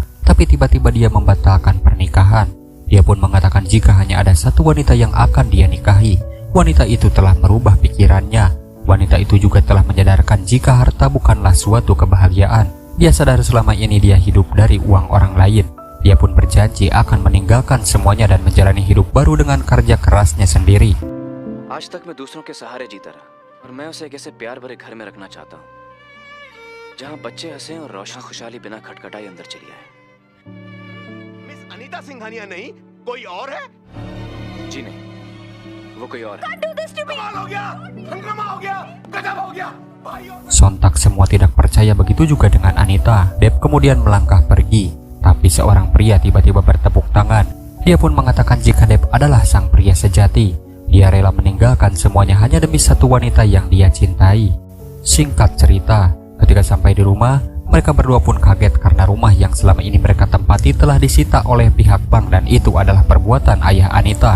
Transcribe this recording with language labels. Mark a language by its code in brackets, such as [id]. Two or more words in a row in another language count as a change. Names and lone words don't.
[id] Tapi tiba-tiba dia membatalkan pernikahan. Dia pun mengatakan jika hanya ada satu wanita yang akan dia nikahi. Wanita itu telah merubah pikirannya. Wanita itu juga telah menyadarkan jika harta bukanlah suatu kebahagiaan. Dia sadar selama ini dia hidup dari uang orang lain. Dia pun berjanji akan meninggalkan semuanya dan menjalani hidup baru dengan kerja kerasnya sendiri. [hi] आज तक मैं दूसरों के सहारे जीता रहा और मैं उसे एक ऐसे प्यार भरे घर में रखना चाहता हूँ जहाँ बच्चे हंसे और रोशन खुशहाली बिना खटखटाए अंदर चली आए। मिस अनीता सिंघानिया नहीं, कोई और है? जी नहीं, वो कोई और है। कमाल हो गया, हंगामा हो गया, गजब हो गया। [id] Sontak semua tidak percaya, begitu juga dengan Anita. Depp kemudian melangkah pergi. Tapi seorang pria tiba-tiba bertepuk tangan. Dia pun mengatakan jika Depp adalah sang pria sejati. Dia rela meninggalkan semuanya hanya demi satu wanita yang dia cintai. Singkat cerita, ketika sampai di rumah, mereka berdua pun kaget karena rumah yang selama ini mereka tempati telah disita oleh pihak bank dan itu adalah perbuatan ayah Anita.